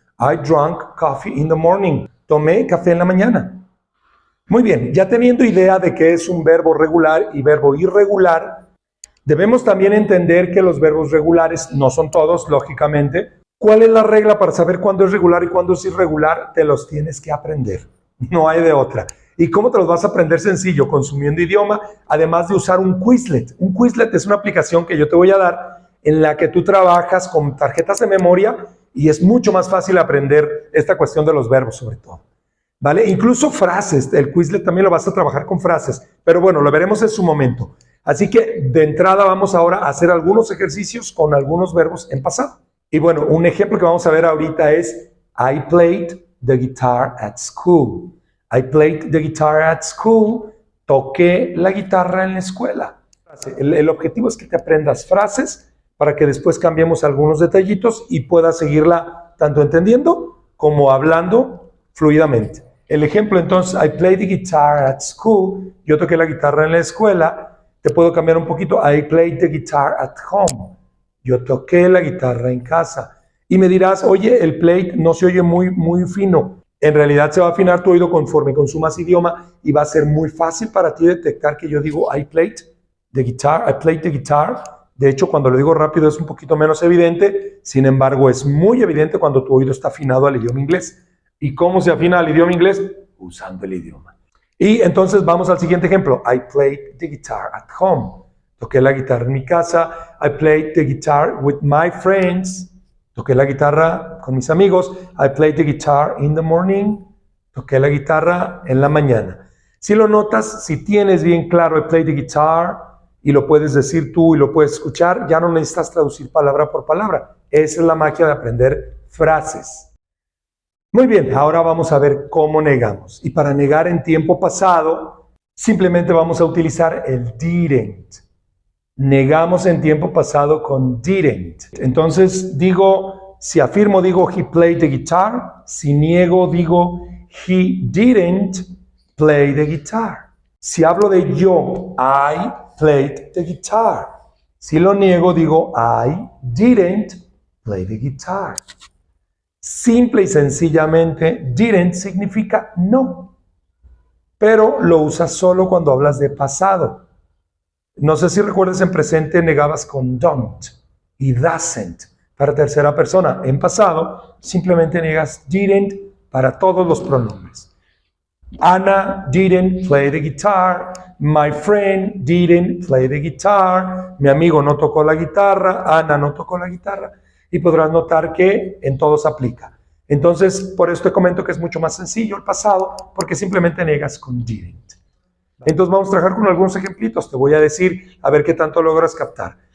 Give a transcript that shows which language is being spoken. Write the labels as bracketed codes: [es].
[en] I drank coffee in the morning. [es] Tomé café en la mañana. Muy bien, ya teniendo idea de qué es un verbo regular y verbo irregular, debemos también entender que los verbos regulares no son todos, lógicamente. ¿Cuál es la regla para saber cuándo es regular y cuándo es irregular? Te los tienes que aprender, no hay de otra. ¿Y cómo te los vas a aprender? Sencillo, consumiendo idioma, además de usar un Quizlet. Un Quizlet es una aplicación que yo te voy a dar en la que tú trabajas con tarjetas de memoria y es mucho más fácil aprender esta cuestión de los verbos sobre todo. ¿Vale? Incluso frases, el Quizlet también lo vas a trabajar con frases, pero bueno, lo veremos en su momento. Así que de entrada vamos ahora a hacer algunos ejercicios con algunos verbos en pasado. Y bueno, un ejemplo que vamos a ver ahorita es [en] I played the guitar at school. I played the guitar at school. [es] Toqué la guitarra en la escuela. El objetivo es que te aprendas frases para que después cambiemos algunos detallitos y puedas seguirla tanto entendiendo como hablando fluidamente. El ejemplo entonces, [en] I played the guitar at school. [es] Yo toqué la guitarra en la escuela. Te puedo cambiar un poquito. [en] I played the guitar at home. [es] Yo toqué la guitarra en casa. Y me dirás, oye, el played no se oye muy fino. En realidad se va a afinar tu oído conforme consumas idioma y va a ser muy fácil para ti detectar que yo digo [en] I played the guitar, [es] I played the guitar. De hecho, cuando lo digo rápido es un poquito menos evidente. Sin embargo, es muy evidente cuando tu oído está afinado al idioma inglés. ¿Y cómo se afina al idioma inglés? Usando el idioma. Y entonces vamos al siguiente ejemplo. [en] I played the guitar at home. [es] Toqué la guitarra en mi casa. [en] I played the guitar with my friends. [es] Toqué la guitarra con mis amigos. [en] I played the guitar in the morning. [es] Toqué la guitarra en la mañana. Si lo notas, si tienes bien claro [en] I played the guitar [es] y lo puedes decir tú y lo puedes escuchar, ya no necesitas traducir palabra por palabra. Esa es la magia de aprender frases. Muy bien, ahora vamos a ver cómo negamos. Y para negar en tiempo pasado, simplemente vamos a utilizar el didn't. Negamos en tiempo pasado con didn't. Entonces digo, Si afirmo, digo [en] he played the guitar. [es] Si niego, digo [en] he didn't play the guitar. [es] Si hablo de yo, [en] I played the guitar. [es] Si lo niego, digo [en] I didn't play the guitar. [es] Simple y sencillamente, didn't significa no, pero lo usas solo cuando hablas de pasado. No sé si recuerdas, en presente negabas con don't y doesn't para tercera persona. En pasado simplemente niegas didn't para todos los pronombres. [en] Anna didn't play the guitar. My friend didn't play the guitar. [es] Mi amigo no tocó la guitarra. Ana no tocó la guitarra. Y podrás notar que en todos aplica. Entonces, por eso te comento que es mucho más sencillo el pasado, porque simplemente niegas con didn't. Entonces vamos a trabajar con algunos ejemplitos. Te voy a decir, a ver qué tanto logras captar.